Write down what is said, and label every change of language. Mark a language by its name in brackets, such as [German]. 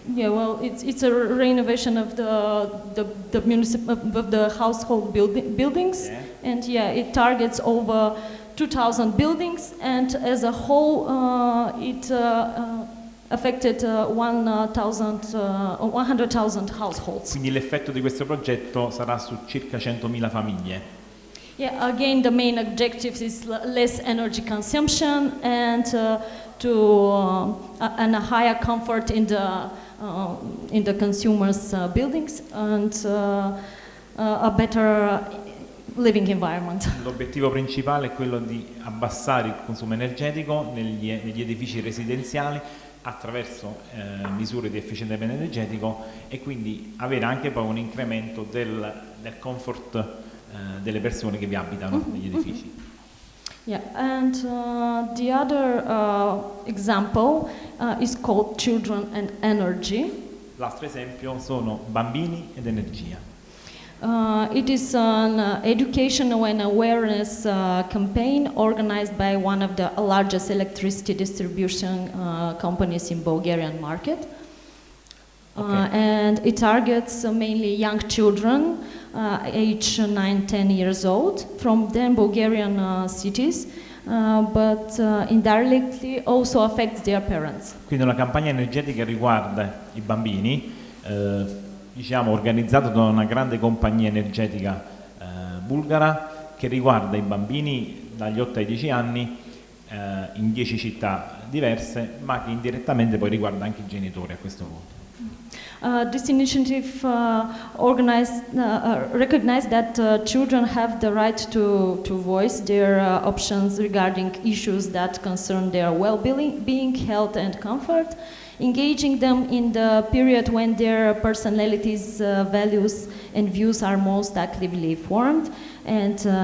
[English] Yeah, well, it's a renovation of the household buildings, yeah. And yeah, it targets over 2,000 buildings, and as a whole, it affected 100,000 households. [Italian] Quindi l'effetto di questo progetto sarà su circa 100.000 famiglie. [English] Yeah, again, the main objective is less energy consumption and and a higher comfort in the consumers' buildings and a better living environment. [Italian] L'obiettivo principale è quello di abbassare il consumo energetico negli edifici residenziali attraverso misure di efficientamento energetico e quindi avere anche poi un incremento del comfort delle persone che vi abitano negli edifici. [English] Yeah, and the other example is called Children and Energy. [Italian] L'altro esempio sono bambini ed energia. [English] It is an educational and awareness campaign organized by one of the largest electricity distribution companies in Bulgarian market. Okay. And it targets mainly young children, age 9-10 years old, from then Bulgarian cities, but indirectly also affects their parents. [Italian] Quindi una campagna energetica riguarda i bambini, diciamo organizzata da una grande compagnia energetica bulgara che riguarda i bambini dagli 8 ai 10 anni in 10 città diverse, ma che indirettamente poi riguarda anche i genitori a questo punto. [English] This initiative recognized that children have the right to voice their options regarding issues that concern their well-being, health and comfort, engaging them in the period when their personalities, values and views are most actively formed and